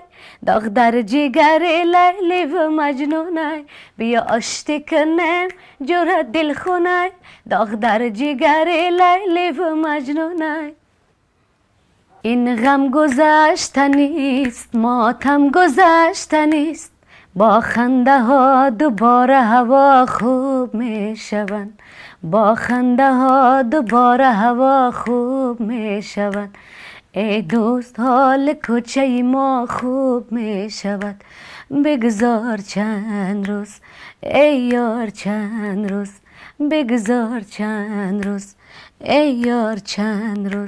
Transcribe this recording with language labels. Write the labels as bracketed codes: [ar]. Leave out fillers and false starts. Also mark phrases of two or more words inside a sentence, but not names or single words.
[tg] доғ дар ҷигари лайливу маҷнунай. бия ошти кунем ҷурҳа дилхунай. доғ дар ҷигари лайливу маҷнунай. ин ғам гузашта нест, мотам гузашта нест. [fa] با خنده ها دوباره هوا خوب می شوند، با خنده ها دوباره هوا خوب می شود. ای دوست حال کوچه ما خوب می شود. بگذار چند روز ای یار چند روز، بگذار چند روز ای یار چند روز.